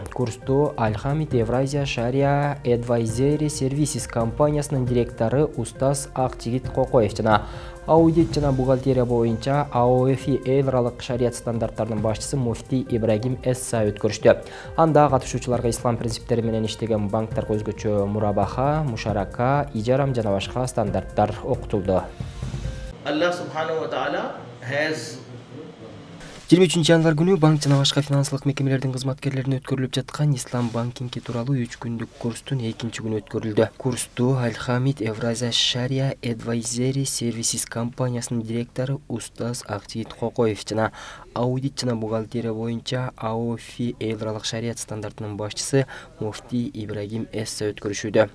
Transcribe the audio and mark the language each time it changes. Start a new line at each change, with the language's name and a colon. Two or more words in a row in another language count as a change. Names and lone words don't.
Kyrgyz: Курсту Al-Hamid Евразия Sharia Advisory Services компаниясынын директору Устаз Акчигит Кокоев жана аудит жана бухгалтерия боюнча AOFI эл аралык шарият стандарттарынын башчысы Муфти Ибрагим Эсса өткөрүштү. Анда катышуучуларга ислам принциптери менен иштеген банктарга өзгөчө мурабаха, мушарака, ижарам жана башка стандарттар окутулду.
Arabic: الله سبحانه وتعالى has
Kyrgyz: 23 январь күнү банк жана башка финансылык мекемелердин кызматкерлерине өткөрүлүп жаткан ислам банкинги тууралуу 3 күндүк курстун 2-нчи күнү өткөрүлдү. Курсту Al-Hamid Евразия Sharia Advisory Services компаниясынын директору Устаз Акчигит Кокоев жана аудит жана бухгалтерия боюнча AOFI эл аралык шарият стандартынын башчысы Муфти Ибрагим Эсса өткөрүшүүдө.